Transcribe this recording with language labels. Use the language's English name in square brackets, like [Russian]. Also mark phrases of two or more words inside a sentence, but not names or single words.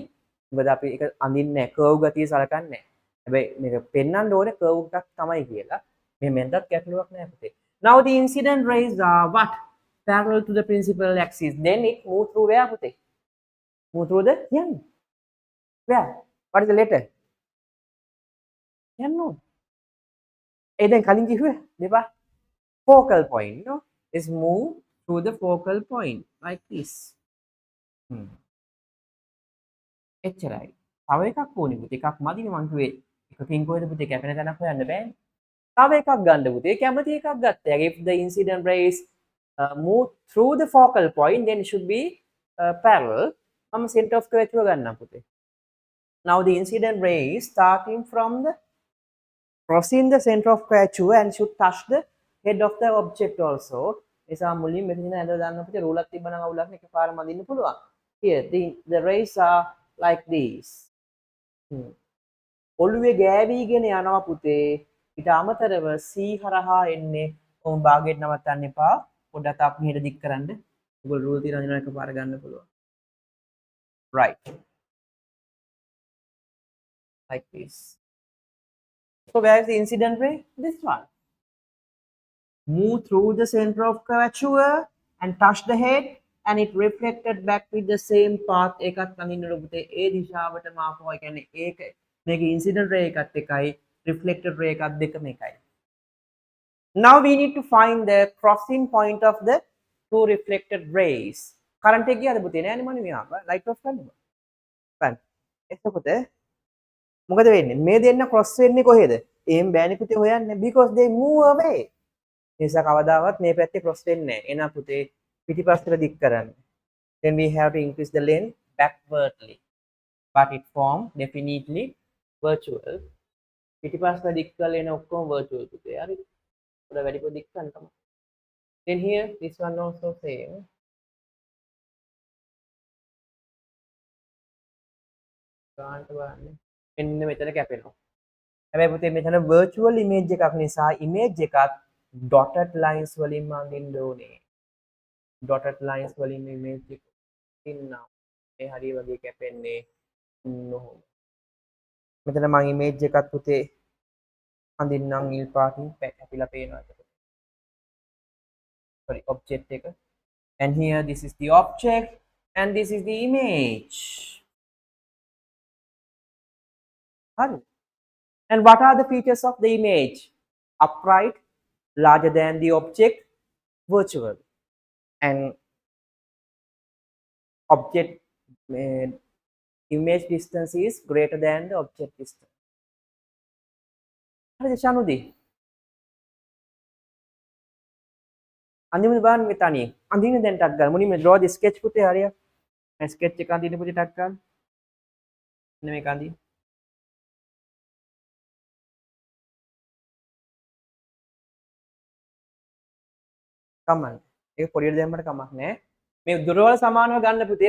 [Sinhala] මොකද අපි ඒක අඳින්නේ නැහැ. curve ගතිය සලකන්නේ නැහැ. හැබැයි මේක පෙන්වන්න ඕනේ curve එකක් තමයි කියලා. මේ මෙන්දත් ගැටලුවක් නෑ පුතේ. [English] Now the incident rays are what? Parallel to the principal axis. Then it move through where පුතේ? Move through the yan. Where? What is the letter? Yan no. [Sinhala] ඒ දැන් කලින් කිව්වේ දෙපා [English] focal point, you know? Is move through the focal point like this. [Sinhala] එච්චරයි. තව එකක් ඕනේ පුතේ. එකක් මදිනේ මං කිව්වේ. එකකින් කොහෙද පුතේ කැපෙන තැනක් හොයන්න බෑනේ. තව එකක් ගන්න පුතේ. කැමති එකක් ගත්තා. [English] If the incident rays move through the focal point, then it should be parallel. [Sinhala] මම [English] center of curvature [Sinhala] ගන්නම් පුතේ. [English] Now the incident rays starting from the crossing the center of curvature and should touch the head of the object also. [Sinhala] එසා මුලින් මෙතන ඇඳ දාන්න පුතේ රූලක් තිබ්බනම් අවුලක් නෑ එකපාරම අඳින්න පුළුවන්. [English] Here the rays are like this. [Sinhala] ඔළුවේ ගෑවිගෙන යනවා පුතේ. ඊට අමතරව C හරහා එන්නේ ඔවුන් භාගයට නවත්තන්න එපා. පොඩ්ඩක් අප මෙහෙට දික් කරන්න. ඔයගොල්ලෝ රූල් තියෙන අඳිනවා එකපාර ගන්න පුළුවන්. [English] Right. Like this. So where is the incident ray? This one. Move through the center of curvature and touch the head and it reflected back with the same path. [Sinhala] එකත් අඳින්න පුතේ ඒ දිශාවටම ආපුවා. ඒ කියන්නේ ඒක මේක [English] incident ray [Sinhala] එකත් එකයි [English] reflected ray [Sinhala] එකත් දෙකම එකයි. [English] Now we need to find the crossing point of the two reflected rays. [Sinhala] Current එක ගියාද පුතේ නෑනේ මම මෙහා [English] light off [Sinhala] කරනවා. බලන්න. එතකොට මොකද වෙන්නේ? මේ දෙන්න cross වෙන්නේ කොහෙද? එහෙම බෑනේ පුතේ හොයන්න [English] because they move away. [Sinhala] නිසා කවදාවත් මේ පැත්තේ cross වෙන්නේ නැහැ. එහෙනම් පුතේ පිටිපස්සට දික් කරන්න. [English] Then we have to increase the length backwardly. But it form definitely virtual. [Sinhala] පිටිපස්සට දික් කරලා එන ඔක්කොම virtual පුතේ. හරිද? පොඩ වැඩිපුර දික් කරන්න තමයි. [English] Then here this one also same. [Sinhala] ගානට බලන්න. මෙන්න මෙතන කැපෙනවා. හැබැයි පුතේ මෙතන [English] virtual image [Sinhala] එකක් නිසා image එකත් [English] dotted lines [Sinhala] වලින් අඳින්න ඕනේ. [English] Dotted lines [Sinhala] වලින් image එක ඉන්නවා. මේ හරිය වගේ කැපෙන්නේ නොහොම. මෙතන මම image එකත් පුතේ අඳින්නම් නිල් පාටින් කැපිලා පේනවා එතකොට. [English] Sorry object එක. And here this is the object and this is the image. Hurry. And what are the features of the image? Upright, larger than the object, virtual. And object image distance is greater than the object distance. [Sinhala] හරිද ශනුදී? අඳින්න බලන්න මේ තනියෙන්. අඳින්න දැන් ටක් ගන්න. මුලින්ම [English] draw the sketch [Sinhala] පුතේ හරියට. මේ sketch එක අඳින්න පුතේ ටක් ගන්න. මෙන්න මේක අඳින්න. කමන්න. ඒක පොඩියට දැම්මට කමක් නැහැ. මේ දුරවල් සමානව ගන්න පුතේ.